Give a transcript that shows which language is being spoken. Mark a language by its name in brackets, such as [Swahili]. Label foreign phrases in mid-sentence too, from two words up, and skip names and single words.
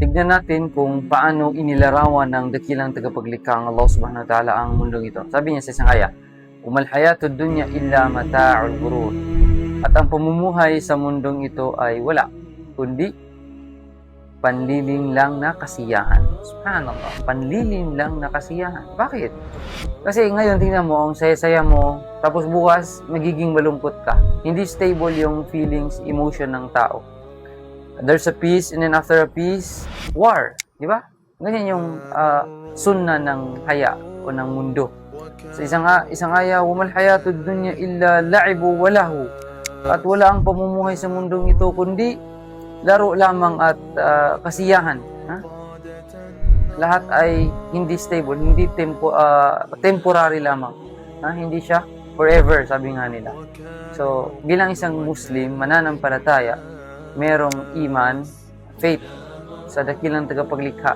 [Filipino] tignan natin kung paano inilarawan ng dakilang tagapaglikha Allah [Arabic] سبحانه وتعالى [Filipino] ang mundong ito. Sabi niya sa isang aya, [Arabic] "وما الحياة الدنيا إلا متاع الغرور." [Filipino] At ang pamumuhay sa mundong ito ay wala, kundi panliling lang na kasiyahan. Subhanallah, panliling lang na kasiyahan. Bakit? Kasi ngayon, tingnan mo, ang saya-saya mo, tapos bukas, magiging malungkot ka. Hindi stable yung feelings, emotion ng tao. [English] There's a peace, and then after a peace, war. [Filipino] Di ba? Ganyan yung sunna ng haya o ng mundo. Sa isang aya, [Arabic] "وما الحياة الدنيا إلا لعب ولهو." [Filipino] At wala ang pamumuhay sa mundong ito, kundi laro lamang at kasiyahan. Ha? Lahat ay hindi stable, hindi temporary lamang. Ha? Hindi siya forever, sabi nga nila. So, bilang isang Muslim, mananampalataya, merong iman, faith sa dakilang tagapaglikha.